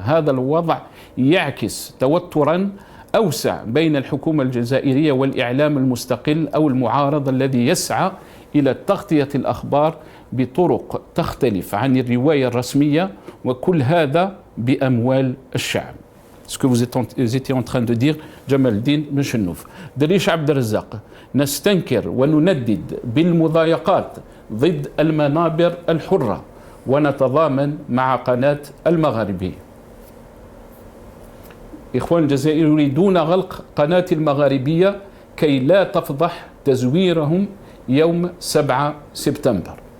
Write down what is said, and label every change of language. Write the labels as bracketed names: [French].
[Arabic] هذا الوضع يعكس توترا أوسع بين الحكومة الجزائرية والإعلام المستقل أو المعارض الذي يسعى إلى تغطية الأخبار بطرق تختلف عن الرواية الرسمية، وكل هذا بأموال الشعب. [French] Ce que vous étiez en train de dire, جمال الدين بن شنوف. [Arabic] دريش عبد الرزاق، نستنكر ونندد بالمضايقات ضد المنابر الحرة ونتضامن مع قناة المغاربية. إخوان الجزائر يريدون غلق قناة المغاربية كي لا تفضح تزويرهم يوم 7 سبتمبر.